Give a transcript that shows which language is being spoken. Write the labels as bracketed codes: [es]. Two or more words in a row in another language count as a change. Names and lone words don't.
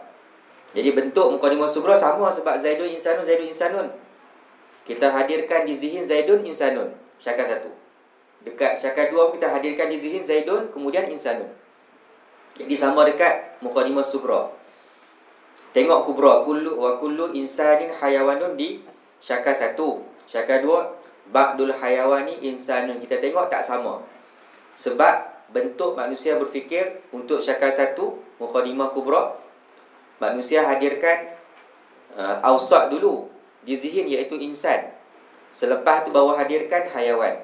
[ms] Jadi bentuk [ar] muqaddimah sugra [ms] sama sebab [ar] Zaidun insanun, Zaidun insanun. [ms] Kita hadirkan di zihin [ar] Zaidun insanun, [ms] syakal 1. Dekat syakal 2 kita hadirkan di zihin Zaidun kemudian insanun. Jadi sama dekat [ar] muqaddimah sugra. [ms] Tengok kubra, [ar] kullu insanin hayawanun [ms] di syakal 1. [ar] Syakal 2 ba'dul hayawani insanun. [ms] Kita tengok tak sama. Sebab bentuk manusia berfikir untuk syakal satu, [ar] muqaddimah kubra, [ms] manusia hadirkan awsat dulu di zihin, iaitu insan. Selepas tu baru hadirkan hayawan.